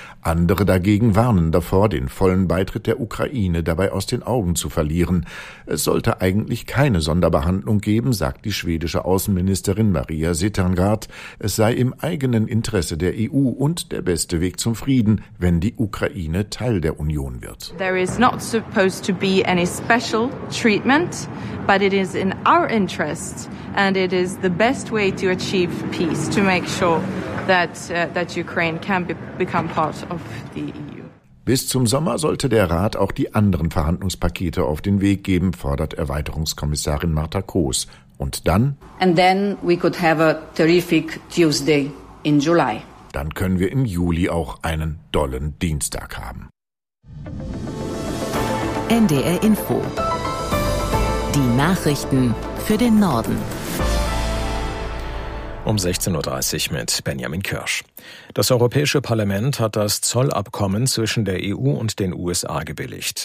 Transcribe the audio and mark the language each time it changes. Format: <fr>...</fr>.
<de>Andere dagegen warnen davor, den vollen Beitritt der Ukraine dabei aus den Augen zu verlieren. Es sollte eigentlich keine Sonderbehandlung geben, sagt die schwedische Außenministerin Maria Sitterngard. Es sei im eigenen Interesse der EU und der beste Weg zum Frieden, wenn die Ukraine Teil der Union wird.</de> <en>There is not supposed to be any special treatment, but it is in our interest and it is the best way to achieve peace, to make sure that Ukraine can become part of the EU.</en> <de>Bis zum Sommer sollte der Rat auch die anderen Verhandlungspakete auf den Weg geben, fordert Erweiterungskommissarin Marta Kos. Und dann?</de> <en>And then we could have a terrific Tuesday in July.</en> <de>Dann können wir im Juli auch einen dollen Dienstag haben. NDR Info. Die Nachrichten für den Norden. Um 16.30 Uhr mit Benjamin Kirsch. Das Europäische Parlament hat das Zollabkommen zwischen der EU und den USA gebilligt.</de>